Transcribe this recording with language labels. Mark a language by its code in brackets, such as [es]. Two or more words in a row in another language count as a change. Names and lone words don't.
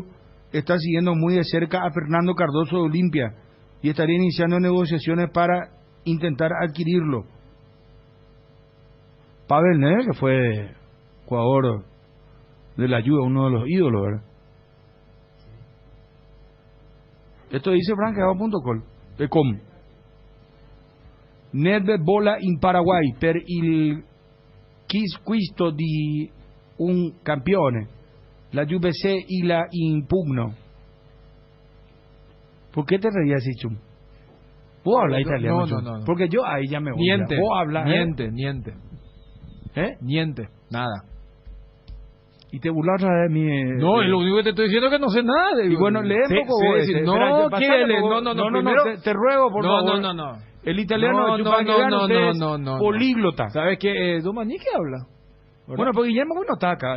[es] Está siguiendo muy de cerca a Fernando Cardoso de Olimpia y estaría iniciando negociaciones para intentar adquirirlo. Pavel Nedved, que fue jugador de la Juve, uno de los ídolos, ¿verdad? Esto dice franqueado.com. [it] Nedved vola in Paraguay per il acquisto di un campione. [es] La Juve y la impugno. ¿Por qué te reías así, Chum? ¿Vos hablas italiano? No. Porque yo ahí ya me voy. [it] Niente. [es] ¿Vos hablas? [it] Niente. [es] ¿Eh? [it] Niente. [es] Nada. Y te burlas otra vez de mí. No, es lo único que te estoy diciendo es que no sé nada. Y bueno, lee un poco vos. No, primero, te ruego, por favor. No. El italiano no. Políglota. ¿Sabes qué? Domani, ¿qué habla? ¿Verdad? Bueno, pues Guillermo no está acá.